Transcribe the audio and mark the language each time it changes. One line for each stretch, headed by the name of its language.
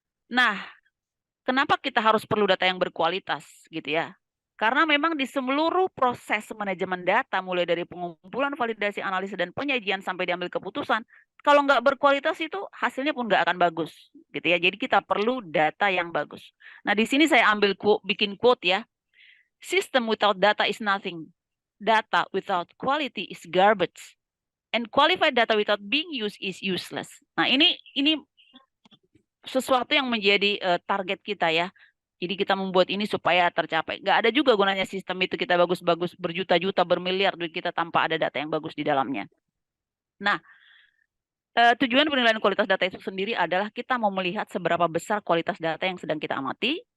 Indonesian: Nah, kenapa kita harus perlu data yang berkualitas gitu ya? Karena memang di seluruh proses manajemen data, mulai dari pengumpulan, validasi, analisa, dan penyajian sampai diambil keputusan, kalau nggak berkualitas itu hasilnya pun nggak akan bagus, gitu ya. Jadi kita perlu data yang bagus. Nah, di sini saya ambil bikin quote ya.
English: System without data is nothing. Data without quality is garbage. And qualified data without being used is useless.
Indonesian: Nah, ini sesuatu yang menjadi target kita ya. Jadi kita membuat ini supaya tercapai. Nggak ada juga gunanya sistem itu kita bagus-bagus berjuta-juta, bermiliar duit kita tanpa ada data yang bagus di dalamnya. Nah, tujuan penilaian kualitas data itu sendiri adalah kita mau melihat seberapa besar kualitas data yang sedang kita amati.